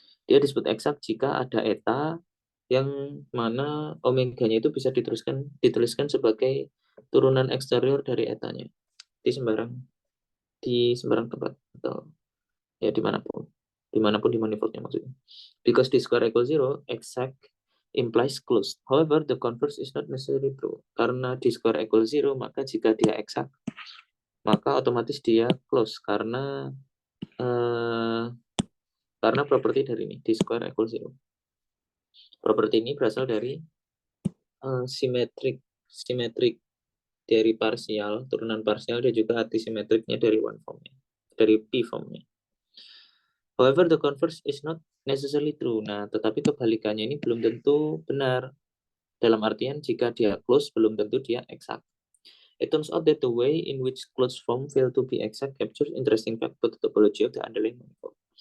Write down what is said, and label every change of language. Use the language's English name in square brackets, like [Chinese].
[Indonesian] Dia disebut exact jika ada eta yang mana omeganya itu bisa dituliskan sebagai turunan eksterior dari etanya di sembarang tempat atau ya dimanapun di manifoldnya maksudnya. [English] Because d square equals 0, exact implies closed. However, the converse is not necessarily true. [Indonesian] Karena [English] d square equals 0, [Indonesian] maka jika dia exact, maka otomatis dia close karena properti dari ini, d square equals 0. Properti ini berasal dari simetrik dari parsial, turunan parsial, dan juga antisimetriknya dari one formnya, dari p formnya. [English] However, the converse is not necessarily true. [Indonesian] Nah, tetapi kebalikannya ini belum tentu benar. Dalam artian, jika dia close, belum tentu dia exact. [English] It turns out that the way in which closed form fail to be exact captures interesting fact about the topology of the underlying manifold.